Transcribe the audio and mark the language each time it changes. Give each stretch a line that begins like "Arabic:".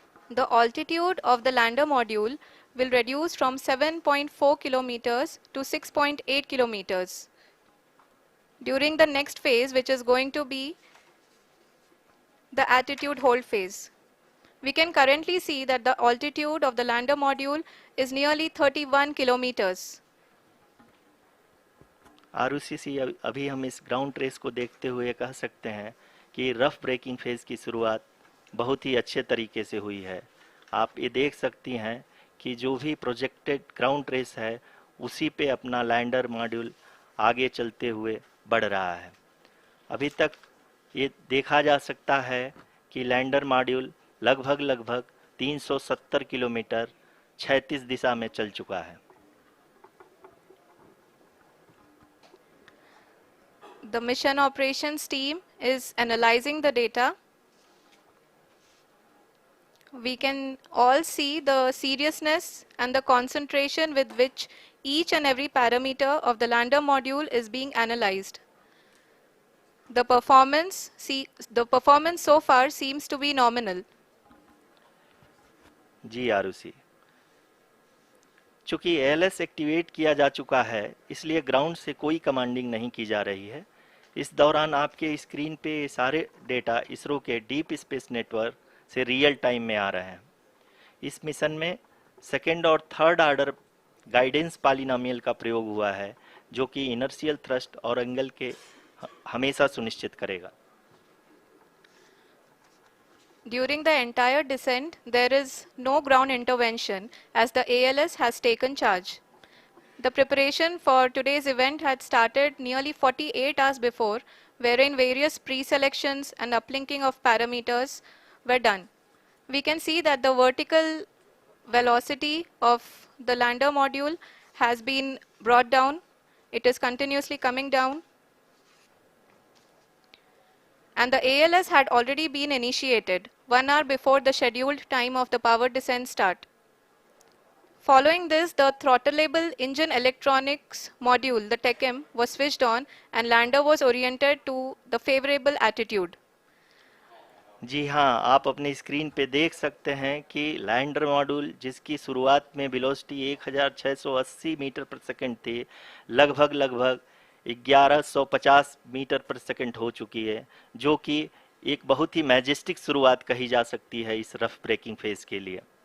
English: The altitude of the lander module will reduce from 7.4 kilometers to 6.8 kilometers during the next phase, which is going to be the attitude hold phase. We can currently see that the altitude of the lander module is nearly 31 kilometers.
Hindi: Arushi, अभी हम इस ground race को देखते हुए कह सकते हैं कि रफ ब्रेकिंग फेज की शुरुआत बहुत ही अच्छे तरीके से हुई है। आप ये देख सकती हैं कि जो भी प्रोजेक्टेड ग्राउंड रेस है उसी पे अपना लैंडर मॉड्यूल आगे चलते हुए बढ़ रहा है। अभी तक ये देखा जा सकता है कि लैंडर मॉड्यूल लगभग 370 किलोमीटर क्षैतिज दिशा में चल चुका है।
English: The mission operations team is analyzing the data. We can all see the seriousness and the concentration with which each and every parameter of the lander module is being analyzed. The performance so far seems to be nominal.
Hindi: जी आरुषि, चूंकि ALS activate किया जा चुका है इसलिए ground से कोई commanding नहीं की जा रही है। इस दौरान आपके स्क्रीन पे सारे डेटा इसरो के डीप स्पेस नेटवर्क से रियल टाइम में आ रहे हैं। इस मिशन में सेकेंड और थर्ड ऑर्डर गाइडेंस पॉलिनोमियल का प्रयोग हुआ है, जो कि इनर्शियल थ्रस्ट और एंगल के हमेशा सुनिश्चित करेगा।
English: During the entire descent, there is no ground intervention as the ALS has taken charge. The preparation for today's event had started nearly 48 hours before, wherein various pre-selections and uplinking of parameters were done. We can see that the vertical velocity of the lander module has been brought down. It is continuously coming down. And the ALS had already been initiated 1 hour before the scheduled time of the power descent start. Following this, the throttleable engine electronics module, the TECM, was switched on and lander was oriented to the favorable attitude.
Hindi: जी हाँ, आप अपने screen पे देख सकते हैं कि lander module जिसकी शुरुआत में वेलोसिटी 1680 मीटर पर सेकंड थी, लगभग 1150 मीटर पर सेकंड हो चुकी है, जो कि एक बहुत ही मैजेस्टिक शुरुआत कही जा सकती है इस रफ ब्रेकिंग फेज के लिए।